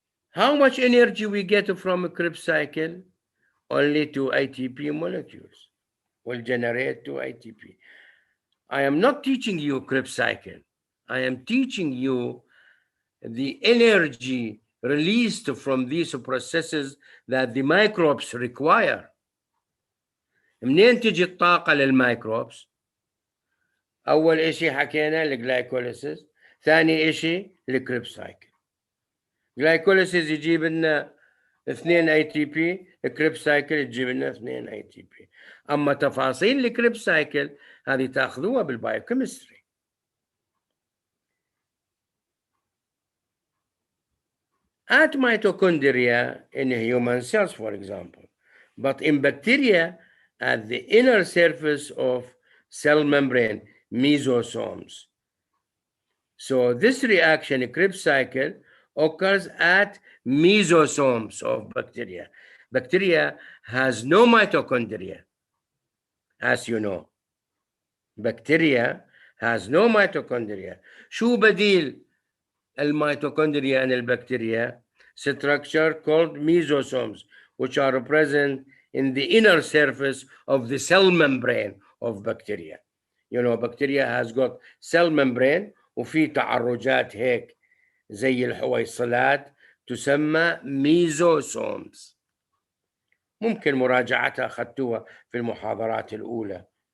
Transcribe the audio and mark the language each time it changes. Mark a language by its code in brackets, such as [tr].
[en] How much energy we get from a Krebs cycle? Only 2 ATP molecules will generate 2 ATP. I am not teaching you Krebs cycle. I am teaching you the energy released from these processes that the microbes require. [ar] منين تجي الطاقة للميكروبس؟ أول إشي حكينا الجلايكوليسيس، ثاني إشي الكريبس سايكل. جلايكوليسيس يجيب لنا 2 ATP، الكريبس سايكل يجيب لنا 2 ATP. أما تفاصيل الكريبس سايكل هذه تأخذوها بالبايوكيمستري. [en] At mitochondria in human cells, for example, but in bacteria at the inner surface of cell membrane, mesosomes. So this reaction, Krebs cycle, occurs at mesosomes of bacteria. Bacteria has no mitochondria, as you know. Bacteria has no mitochondria. [ar] شو بديل الميتوكوندريا and البكتيريا? [en] Structure called mesosomes, which are present in the inner surface of the cell membrane of bacteria. You know, bacteria has got cell membrane [ar] وفي تعرجات هيك زي الحويصلات تسمى [en] mesosomes. [ar] ممكن مراجعتها أخذتوها في المحاضرات الأولى.